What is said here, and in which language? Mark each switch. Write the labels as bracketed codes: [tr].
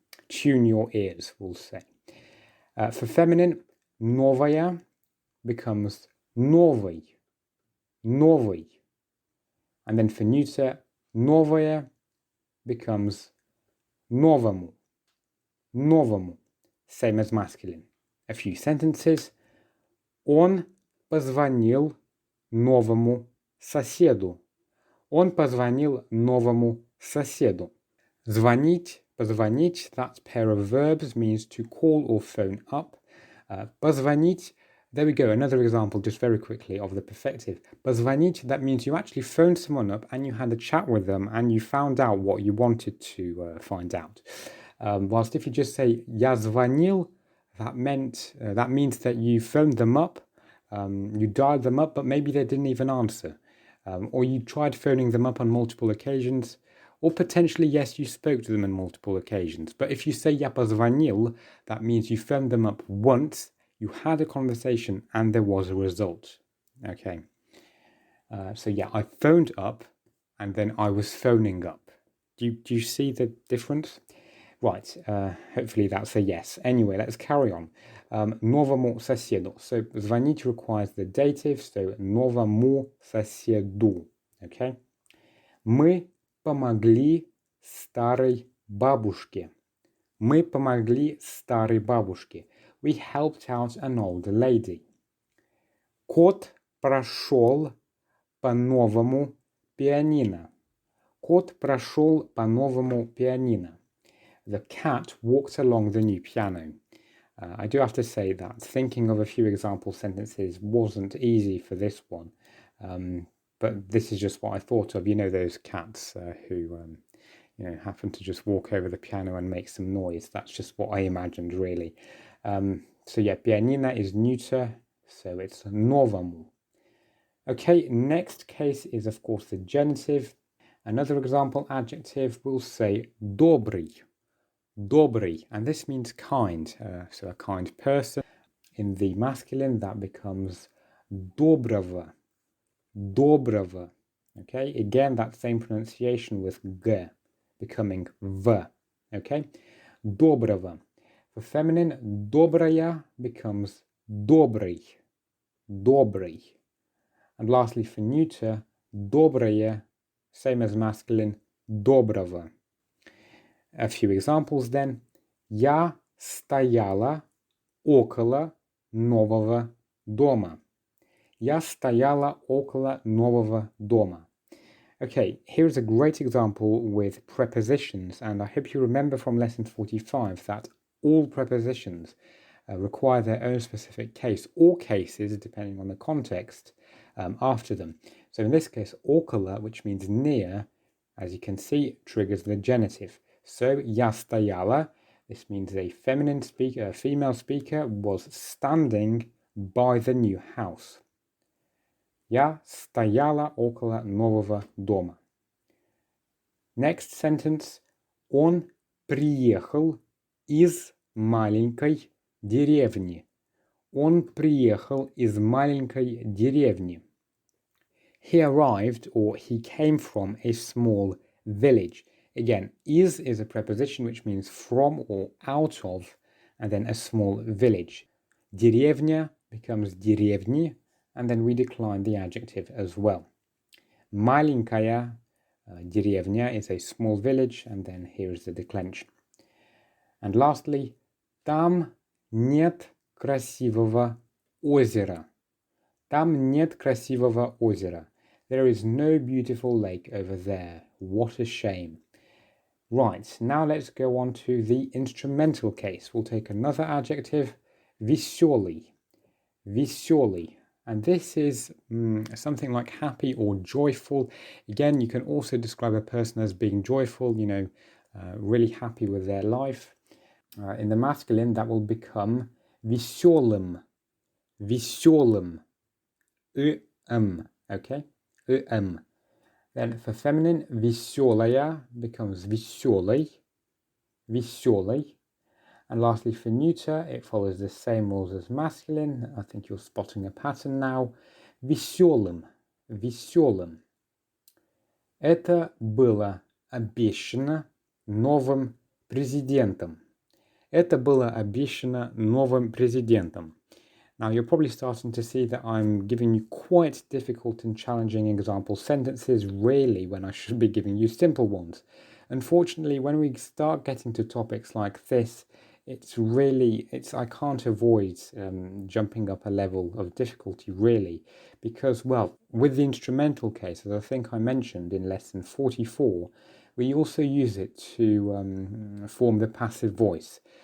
[en] Tune your ears, we'll say. For feminine, новая becomes новый. [ru] Новый. [en] And then for neuter, новое becomes новому. Новому. Same as masculine. A few sentences. [ru] Он позвонил новому соседу. Он позвонил новому соседу. [en] Звонить, позвонить, that pair of verbs means to call or phone up. Позвонить, there we go, another example just very quickly of the perfective. Позвонить, that means you actually phoned someone up and you had a chat with them and you found out what you wanted to find out. Whilst if you just say [ru] я звонил, [en] that means that you phoned them up, you dialed them up, but maybe they didn't even answer. Or you tried phoning them up on multiple occasions, or potentially, yes, you spoke to them on multiple occasions. But if you say [ru] я позвонил, [en] that means you phoned them up once, you had a conversation, and there was a result. Okay. So yeah, I phoned up, and then I was phoning up. Do you see the difference? Right, hopefully that's a yes. Anyway, let's carry on. [ru] Новому соседу. [en] So звонить requires the dative, so [ru] новому соседу. [en] Okay? [ru] Мы помогли старой бабушке. Мы помогли старой бабушке. [en] We helped out an old lady. [ru] Кот прошел по новому пианино. Кот прошел по новому пианино. [en] The cat walked along the new piano. I do have to say that thinking of a few example sentences wasn't easy for this one. But this is just what I thought of. You know those cats who happen to just walk over the piano and make some noise. That's just what I imagined, really. So yeah, pianina is neuter, so it's новому. Okay, next case is, of course, the genitive. Another example adjective will say добрый. Добрый, and this means kind, so a kind person. In the masculine, that becomes доброго. [ru] Доброго. [en] Okay, again, that same pronunciation with g becoming v. Okay, доброго. For feminine, добрая becomes добрый. [ru] Добрый. [en] And lastly, for neuter, доброе, same as masculine, доброго. A few examples then. [ru] Я стояла около нового дома. Я стояла около нового дома. [en] Okay, here's a great example with prepositions, and I hope you remember from lesson 45 that all prepositions require their own specific case, or cases, depending on the context, after them. So in this case, около, which means near, as you can see, triggers the genitive. So, [ru] я стояла, [en] this means a female speaker was standing by the new house. [ru] Я стояла около нового дома. [en] Next sentence. [ru] Он приехал из маленькой деревни. Он приехал из маленькой деревни. [en] He arrived, or he came from, a small village. Again, is a preposition which means from or out of, and then a small village. Деревня becomes деревни, and then we decline the adjective as well. [ru] Маленькая деревня [en] is a small village, and then here is the declension. And lastly, [ru] там нет красивого озера. Там нет красивого озера. [en] There is no beautiful lake over there. What a shame. Right, now let's go on to the instrumental case. We'll take another adjective, веселый. [ru] Веселый. [en] And this is something like happy or joyful. Again, you can also describe a person as being joyful, really happy with their life. In the masculine, that will become веселым. [ru] Веселым. [en] Okay? Then for feminine, веселая becomes веселый. [ru] Веселый. [en] And lastly, for neuter, it follows the same rules as masculine. I think you're spotting a pattern now. [ru] Веселым. Веселым. Это было обещано новым президентом. Это было обещано новым президентом. [en] Now, you're probably starting to see that I'm giving you quite difficult and challenging example sentences, really, when I should be giving you simple ones. Unfortunately, when we start getting to topics like this, I can't avoid jumping up a level of difficulty, really, because, well, with the instrumental case, as I think I mentioned in lesson 44, we also use it to form the passive voice.